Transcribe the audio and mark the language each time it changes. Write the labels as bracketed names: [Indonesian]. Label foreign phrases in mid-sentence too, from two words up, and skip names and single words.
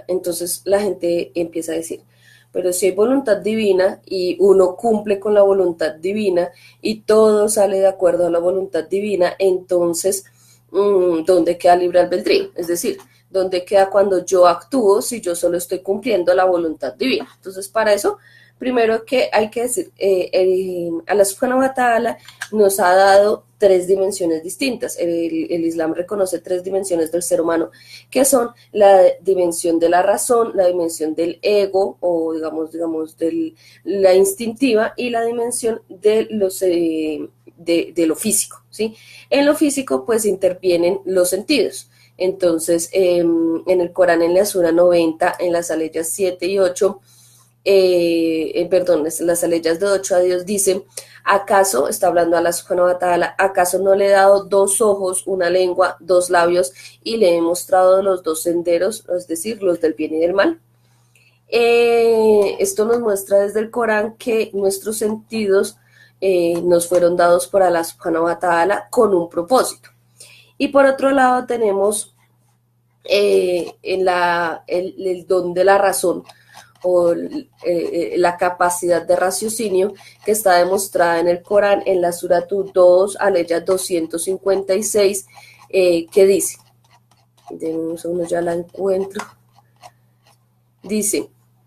[Spanish] Entonces la gente empieza a decir, pero si hay voluntad divina y uno cumple con la voluntad divina y todo sale de acuerdo a la voluntad divina, entonces, ¿dónde queda libre albedrío? Es decir, ¿dónde queda cuando yo actúo si yo solo estoy cumpliendo la voluntad divina? Entonces, para eso, primero que hay que decir, [Arabic] الله سبحانه وتعالى [Spanish] nos ha dado tres dimensiones distintas. El Islam reconoce tres dimensiones del ser humano, que son la dimensión de la razón, la dimensión del ego, o de la instintiva, y la dimensión de lo físico, ¿sí? En lo físico, pues, intervienen los sentidos. Entonces, en el Corán, en la Sura 90, en las aleyas 7 y 8, las aleyas de 8 a Dios dicen, ¿acaso, está hablando [Arabic] الله سبحانه وتعالى, [Spanish] acaso no le he dado dos ojos, una lengua, dos labios y le he mostrado los dos senderos, es decir, los del bien y del mal? Esto nos muestra desde el Corán que nuestros sentidos nos fueron dados por [Arabic] الله سبحانه وتعالى [Spanish] con un propósito. Y por otro lado tenemos el don de la razón, o la capacidad de raciocinio, que está demostrada en el Corán, en la Suratu 2, aleya 256, que dice, de un segundo, ya la encuentro, dice,